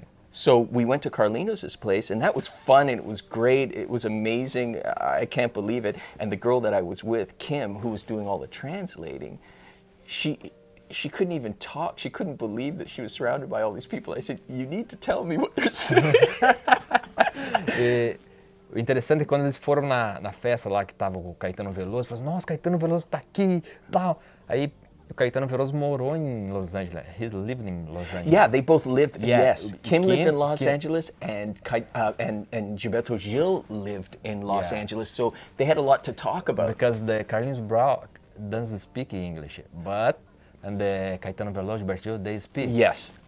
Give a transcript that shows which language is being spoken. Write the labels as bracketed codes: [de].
[en] So we went to Carlinhos' place, and that was fun, and it was great. It was amazing. I can't believe it. And the girl that I was with, Kim, who was doing all the translating, she couldn't even talk. She couldn't believe that she was surrounded by all these people. I said, you need to tell me what they're saying. [pt] O interessante é que quando eles foram na festa lá que tava o Caetano Veloso, falaram, nossa, Caetano Veloso tá aqui e tal. Aí o Caetano Veloso morou em Los Angeles. [en] He lived in Los Angeles. Yeah, they both lived. Yeah. Yes, Kim lived in Los Angeles, and Gilberto Gil lived in Los Angeles. So they had a lot to talk about. Because the Carlinhos Brown doesn't speak English, and the Caetano Veloso, Gilberto Gil, they speak. Yes.